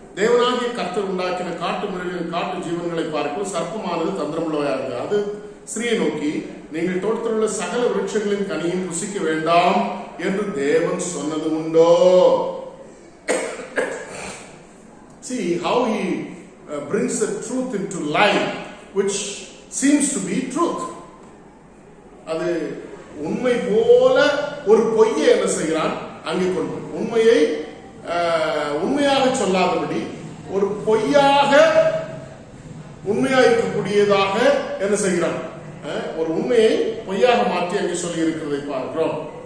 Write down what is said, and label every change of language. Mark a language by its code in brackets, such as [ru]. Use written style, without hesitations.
[ta] தேவனாகிய கர்த்தர் உண்டாக்கின காட்டு மிருகங்கள் காட்டு ஜீவன்களை பார்க்கும் சர்ப்பமானது தந்திரமுள்ளவையா இருந்தது. அது ஸ்திரீயை நோக்கி, நீங்கள் தோட்டத்தில் உள்ள சகல விருட்சங்களின் கனியும் புசிக்க வேண்டாம் என்று தேவன் சொன்னது உண்டோ? [en] See how he brings the truth into light, which seems to be truth. [ta] அது உண்மை போல ஒரு பொய்யை என்ன செய்கிறான் அங்கே கொண்டு உண்மையை உண்மையாக சொல்லாதபடி ஒரு பொய்யாக உண்மையாக இருக்கக்கூடியதாக என்ன செய்கிறான், ஒரு உண்மையை பொய்யாக மாற்றி அங்கே சொல்லி இருக்கிறதை பார்க்கிறோம்.